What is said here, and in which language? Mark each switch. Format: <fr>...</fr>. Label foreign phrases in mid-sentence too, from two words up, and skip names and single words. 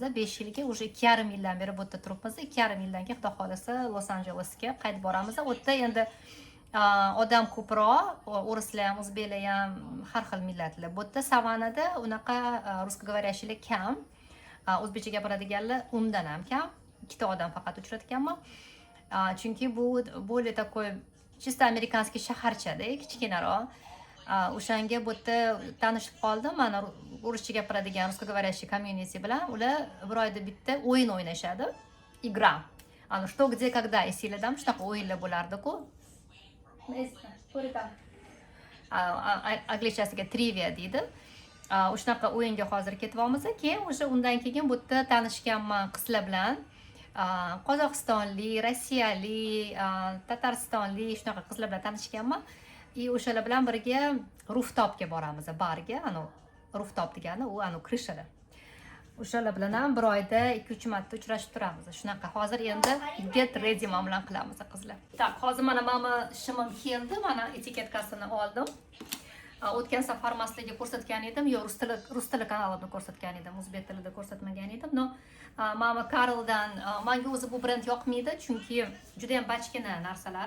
<uz>5 yilga, уже 2,5 yildan beri bu yerda turibmiz. 2,5 yildan keyin xudo xolasa Los Anjelesga qaytib boramiz. U yerda endi odam ko'proq, o'rislar ham, o'zbeklar ham, har xil millatlar. Bu yerda Savanada unaqa ruskoговорящийлар kam. O'zbekcha gapiradiganlar undan ham kam. 2 ta odam faqat uchratganman. Chunki bu</uz> <ru>более такой</ru> <uz>чисто amerikanskiy shaharchada, kichkinaroq. O'shanga bu yerda tanishib qoldim. Mana ruscha gapiradigan ruskoговорящий community bilan ular bir oyda bitta o'yin o'ynashadi.</uz> <ru>Игра.</ru> <uz>Ana что где когда esinglarda shunaqa o'yinlar bo'lardi-ku. Angliychasiga trivia deydi. O'shanaqa o'yinga hozir ketyapmiz. Keyin o'sha undan keyin bu yerda tanishganman qizlar bilan. Qozog'istonlik, rossiyalik, tataristonlik shunaqa qizlar bilan tanishganman. O'shalar bilan birga rooftopga boramiz, barga, ana rooftop degani u ana krishada. O'shalar bilan ham bir oyda 2-3 marta uchrashib turamiz. Shunaqa hozir endi</uz> <en>get ready</en> <uz>men bilan qilamiz qizlar. Tak, hozir mana shimim keldi, mana etiketkasini oldim. O'tgan safar maslarga ko'rsatgan edim, yo rus tili kanalimda ko'rsatgan edim, o'zbek tilida ko'rsatmagan edim. No, mama Karldan menga o'zi bu brend yoqmaydi, chunki juda ham bachkina narsalari.</uz>